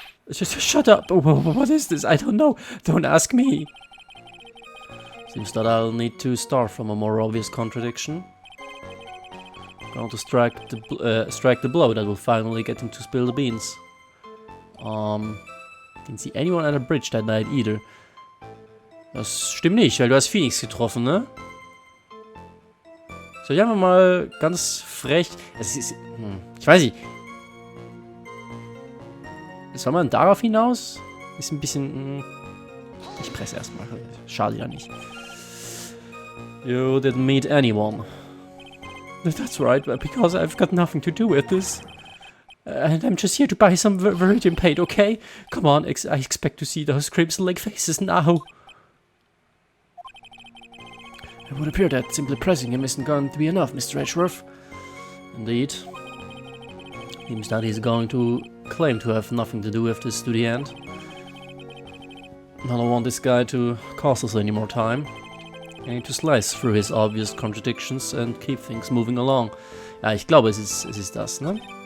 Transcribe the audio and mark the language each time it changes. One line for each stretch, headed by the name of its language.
English: Just shut up. What is this? I don't know. Don't ask me. Seems that I'll need to start from a more obvious contradiction. Going to strike the blow that will finally get him to spill the beans. Didn't see anyone at a bridge that night either.
German: Das stimmt nicht, weil du hast Phoenix getroffen, ne? So, hier haben wir mal ganz frech. Es ist, ich weiß nicht. Soll man darauf hinaus? Ist ein bisschen. Ich presse erstmal. Schade ja nicht.
English: You didn't meet anyone. That's right, because I've got nothing to do with this. And I'm just here to buy some viridian paint, okay? Come on, I expect to see those Crimson Lake faces now. It would appear that simply pressing him isn't going to be enough, Mr. Edgeworth. Indeed. Seems that he's going to claim to have nothing to do with this to the end. I don't want this guy to cost us any more time. I need to slice through his obvious contradictions and keep things moving along.
German: Ja, ich glaube, es ist das, ne?